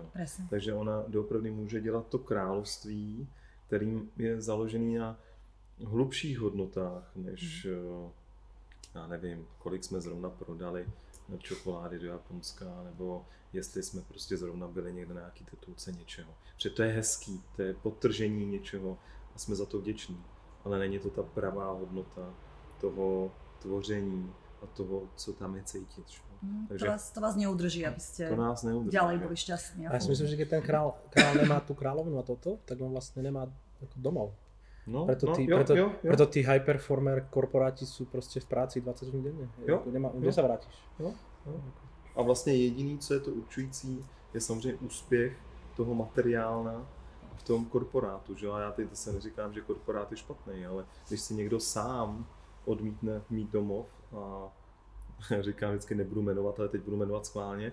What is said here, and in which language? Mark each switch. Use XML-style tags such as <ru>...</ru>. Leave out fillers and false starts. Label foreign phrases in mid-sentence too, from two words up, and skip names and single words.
<cs>Takže ona doopravdy může dělat to království, kterým je založený na hlubších hodnotách, než já nevím, kolik jsme zrovna prodali čokolády do Japonska, nebo jestli jsme prostě zrovna byli někde na nějaký titulce něčeho. Protože to je hezký, to je podtržení něčeho a jsme za to vděční, ale není to ta pravá hodnota toho tvoření a toho, co tam je cítit.</cs> <sk>Takže to vás neudrží, aby ste ďalej boli šťastní. A ja si myslím, že keď ten král nemá tú kráľovnu a toto, tak on vlastne nemá domov. Preto tí</sk> <en>high performer</en> <sk>korporáti sú proste v práci 20 hodín denne. Kde sa vrátiš?</sk> <cs>A vlastně jediný, co je to určující, je samozřejmě úspěch toho materiálna v tom korporátu. Že? A já teď se neříkám, že korporát je špatný, ale když si někdo sám odmítne mít domov a já říkám vždycky nebudu jmenovat, ale teď budu jmenovat schválně.</cs>